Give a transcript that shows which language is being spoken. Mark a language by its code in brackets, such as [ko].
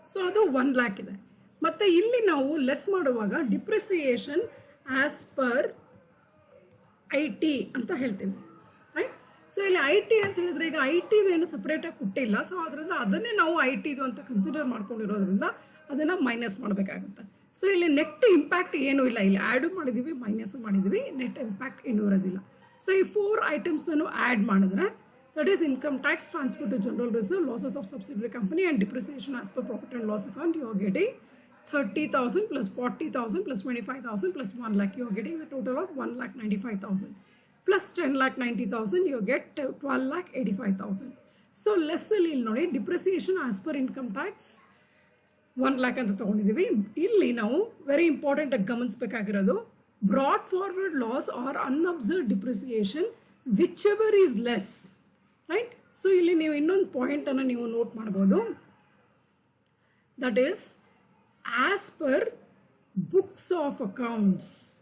[kn] So ಅದು 1,00,000 ಇದೆ. ಮತ್ತು ಇಲ್ಲಿ ನಾವು ಲೆಸ್ ಮಾಡುವಾಗ ಡಿಪ್ರಿಸಿಯೇಷನ್ ಆಸ್ ಪರ್ IT ಅಂತ ಹೇಳ್ತೀವಿ, ರೈಟ್? ಸೊ ಇಲ್ಲಿ IT ಅಂತ ಹೇಳಿದ್ರೆ ಈಗ ITದು ಏನು ಸಪ್ರೇಟಾಗಿ ಕೊಟ್ಟಿಲ್ಲ. ಸೊ ಅದರಿಂದ ಅದನ್ನೇ ನಾವು ITದು ಅಂತ ಕನ್ಸಿಡರ್ ಮಾಡ್ಕೊಂಡಿರೋದ್ರಿಂದ ಅದನ್ನು ಮೈನಸ್ ಮಾಡಬೇಕಾಗುತ್ತೆ. ಸೊ ಇಲ್ಲಿ ನೆಟ್ ಇಂಪ್ಯಾಕ್ಟ್ ಏನೂ ಇಲ್ಲ, ಇಲ್ಲಿ ಆ್ಯಡು ಮಾಡಿದ್ದೀವಿ ಮೈನಸ್ಸು ಮಾಡಿದ್ದೀವಿ, ನೆಟ್ ಇಂಪ್ಯಾಕ್ಟ್ ಏನೂ ಇರೋದಿಲ್ಲ. ಸೊ ಈ 4 ಐಟಮ್ಸ್ನೂ ಆ್ಯಡ್ ಮಾಡಿದ್ರೆ [en] that is income tax, transport to general reserve, losses of subsidiary company and depreciation as per profit and loss account, you are getting 30,000 plus 40,000 plus 25,000 plus 1,00,000. You are getting a total of 1,95,000 plus 10,90,000. You get 12,85,000. So less [kn] ಇಲ್ಲಿ ನೋಡಿ [en] depreciation as per income tax 1,00,000 [kn] ಅಂತ ತಗೊಂಡಿದ್ದೀವಿ. ಇಲ್ಲಿ ನಾವು very important ಆಗಿ ಗಮನಿಸಬೇಕಾಗಿರೋದು broad forward loss R ಅನ್ಅಬ್ಸರ್ವ್ಡ್ depreciation which ever is less, right? So ಇಲ್ಲಿ ನೀವು ಇನ್ನೊಂದು ಪಾಯಿಂಟನ್ನು ನೀವು ನೋಟ್ ಮಾಡ್ಬೋದು, that is as per books of accounts.